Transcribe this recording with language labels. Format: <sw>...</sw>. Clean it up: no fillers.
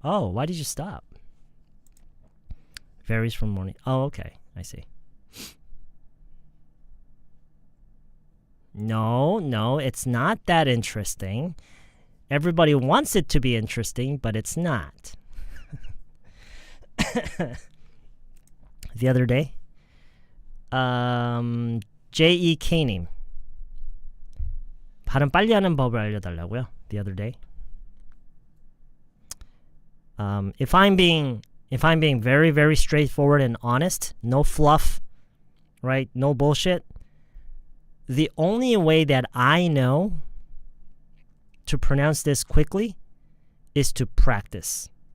<en>Oh, why did you stop? Varies from morning. Oh, okay. I see. No, it's not that interesting. Everybody wants it to be interesting, but it's not. The other day,</en> <ko>JEK님 발음 빨리 하는 법을 알려달라고요.</ko> <en>The other day. If I'm being very, very straightforward and honest, no fluff, right? No bullshit. The only way that I know to pronounce this quickly is to practice.</en>